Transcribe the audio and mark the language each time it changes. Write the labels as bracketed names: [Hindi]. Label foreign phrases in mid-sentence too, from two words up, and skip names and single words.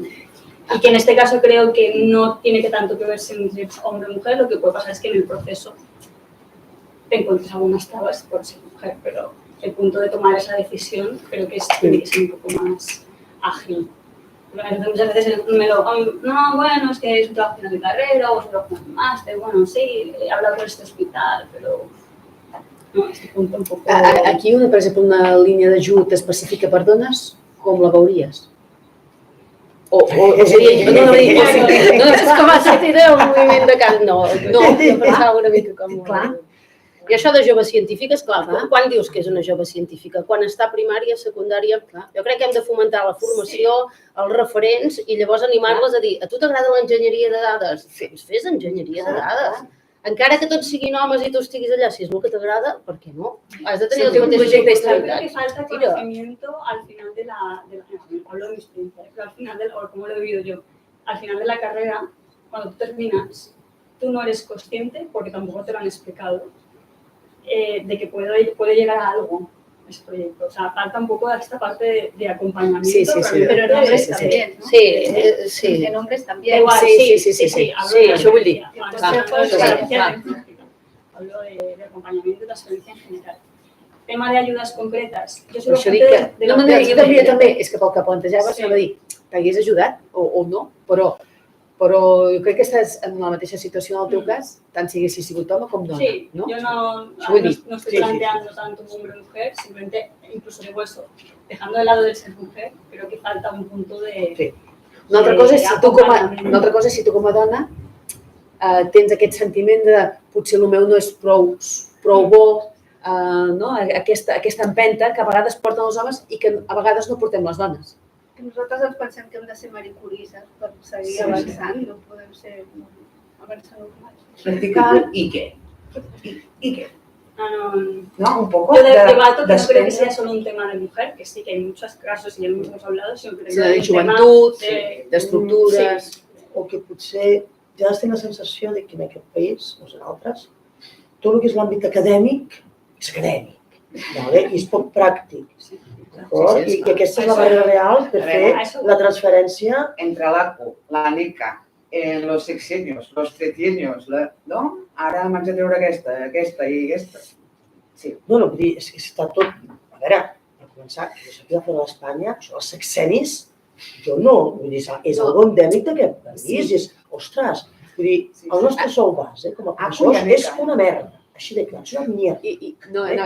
[Spanish] Y que en este caso creo que no tiene que tanto que ver si eres hombre o mujer, lo que puede pasar es que en el proceso te encuentres algunas trabas por ser mujer, pero el punto de tomar esa decisión creo que tiene que ser un poco más ágil. Muchas veces no, bueno, es que es un trabajo final de carrera o es un trabajo final de máster, bueno, sí, he hablado con este hospital, però no, este punto un poco... [Catalan] Aquí, per exemple, una línia d'ajut específica per dones, com la veuries? És com a sortida del moviment de camp, no, pensava una mica com... I això de joves científiques, clar, quan dius que és una jove científica? Quan està a primària, secundària? Jo crec que hem de fomentar la formació, els referents i llavors animar-les a dir, a tu t'agrada l'enginyeria de dades? Fes enginyeria de dades. Encara que tots siguin homes i tu estiguis allà, si és el que t'agrada, per què no? Has de tenir els mateixos [Spanish] Creo que falta conocimiento al final de la hablo de mi experiencia, pero al final, o como lo he vivido yo, al final de la carrera, cuando tú terminas, tú no eres consciente, porque tampoco te lo han explicado, de que puede llegar a algo ese proyecto. O sea, falta un poco esta parte de acompañamiento, pero en hombres también, ¿no? Sí. En hombres también. Igual, [Catalan] sí. Això vull dir. [Spanish] Hablo de acompañamiento y transferencia en general. Tema de ayudas concretas. Yo soy [Catalan] Això dic que... No, jo també, és que pel que plantejaves, no va dir, t'hagués ajudat o no, però jo crec que estàs en la mateixa situació en el teu cas, tant si haguessis sigut home com dona, no? [Spanish] Sí, yo no estoy planteando tanto hombre o mujer, simplemente, incluso digo eso, dejando de lado del ser mujer, creo que falta un punto de... [Catalan] Una altra cosa és si tu com a dona tens aquest sentiment de potser el meu no és prou bo, aquesta empenta que a vegades porten els homes i que a vegades no portem les dones. Nosaltres ens pensem que hem de ser maricurisses per seguir avançant, no podem ser avançant normals. Vertical i què? [Spanish] ¿Y qué? No, un poco yo debato que no creo que sea solo un tema de mujer, que sí que hay muchos casos y ya hemos hablado, sino que [Catalan] de joventut, d'estructures... O que potser ja has tinc la sensació de que en aquest país, o en altres, tot el que és l'àmbit acadèmic és acadèmic, i és poc pràctic. I que aquesta és la barrera real per fer la transferència [Spanish] entre l'ACU, la NICA, los sexenios, los tretienios, no? [Catalan] Ara m'haig de treure aquesta i aquesta. Sí. No, vull dir, és que està tot... A veure, per començar, que jo sàpiga fora d'Espanya, això dels sexenis, jo no, vull dir, és algo endèmic d'aquest país, és, ostres, vull dir, el nostre sou base, com a professors, és una merda, així de clar, [Spanish] és una mierda.